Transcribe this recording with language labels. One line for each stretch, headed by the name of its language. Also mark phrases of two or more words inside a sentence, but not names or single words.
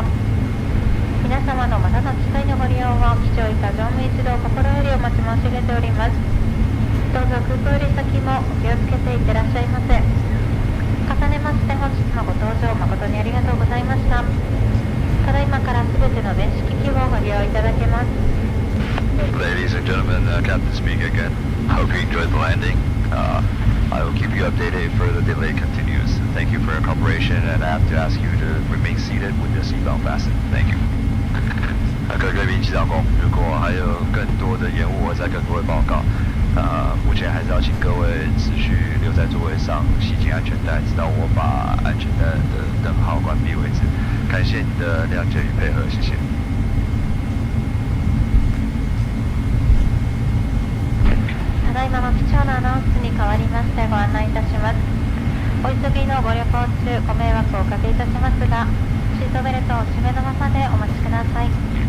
Japanese: 皆様のまたの機会のご利用を機長以下乗務一同心よりお待ち申し上げております。どうぞ空港より先もお気をつけていってらっしゃいませ。重ねまして本日のご搭乗誠にありがとうございました。ただいまからすべての電子機器をご利用いただけます。
English: Ladies and gentlemen, Captain speaking again. Hope you enjoyed the landing. I will keep you updated if further delay continues. Thank you for your cooperation, and I have to ask you to remain seated with your seatbelt fastened. Thank you.
Chinese: 各位贵宾、机长工，如果还有更多的延误，我再跟各位报告。目前还是要请各位持续留在座位上，系紧安全带，直到我把安全带的灯号关闭为止。感谢你的谅解与配合，谢谢。
Japanese: ただいまの貴重なアナウンスに代わりましてご案内いたします。お急ぎのご旅行中ご迷惑をおかけいたしますが、シートベルトをお締めのままでお待ちください。